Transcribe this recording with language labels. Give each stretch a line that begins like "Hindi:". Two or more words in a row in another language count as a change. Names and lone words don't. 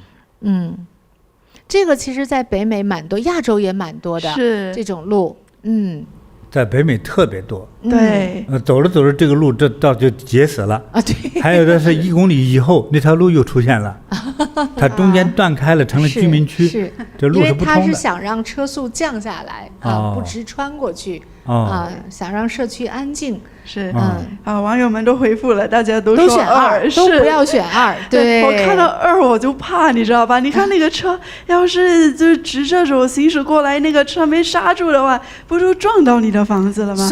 Chinese: 這個其實在北美蠻多，亞洲也蠻多的這種路，在北美特別多。對，走着走着這個路這到就結死了對，還有的是1公里以後那條路又出現了，它中間斷開了，成了居民區，是這路是不通的。因為它是想讓車速降下來不直穿過去想讓社區安靜。是網友們都回復了，大家都說選2，都不要選2。對，我看到2我就怕，你知道吧？你看那個車，要是就直射手行駛過來，那個車沒剎住的話，不就撞到你的房子了嗎？